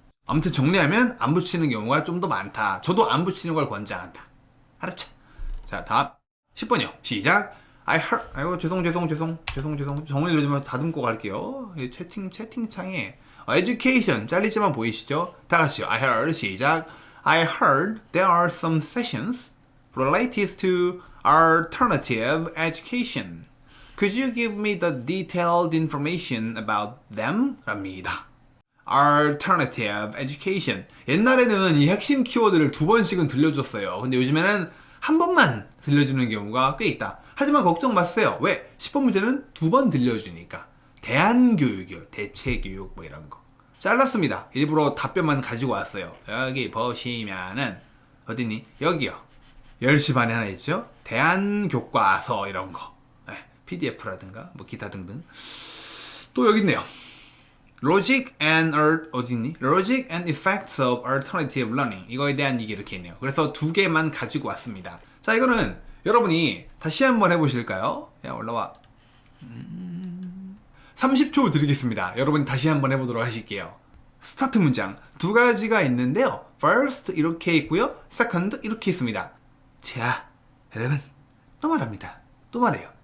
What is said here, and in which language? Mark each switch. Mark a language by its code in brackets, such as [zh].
[ko] 아무튼 정리하면 안 붙이는 경우가 좀 더 많다. 저도 안 붙이는 걸 권장한다. 알았죠? 자, 다음 10번이요. 시작. [en] I heard. [ko] 아이고 죄송. 정말 이러지 마서 다듬고 갈게요. 채팅창에 education 잘리지만 보이시죠? 다 같이요. [en] I heard. [ko] 시작. [en] I heard there are some sessions related to alternative education. Could you give me the detailed information about them? [ko] 랍니다. [en] Alternative education. [ko] 옛날에는 이 핵심 키워드를 2번씩은 들려줬어요. 근데 요즘에는 한 번만 들려주는 경우가 꽤 있다. 하지만 걱정 마세요. 왜? 10번 문제는 2번 들려주니까. 대안교육이요. 대체교육 뭐 이런 거. 잘랐습니다. 일부러 답변만 가지고 왔어요. 여기 보시면은 어디니? 여기요. 10시 반에 하나 있죠? 대안교과서 이런 거. PDF라든가 뭐 기타 등등. 또 여기 있네요. [en] Logic and Logic and Effects of Alternative Learning. [ko] 이거에 대한 얘기 이렇게 있네요. 그래서 2개만 가지고 왔습니다. 자, 이거는 여러분이 다시 한번 해보실까요? 야, 올라와. 30초 드리겠습니다. 여러분 다시 한번 해보도록 하실게요. 스타트 문장 2가지가 있는데요. First 이렇게 있고요. Second 이렇게 있습니다. 자, 여러분 또 말합니다. 또 말해요.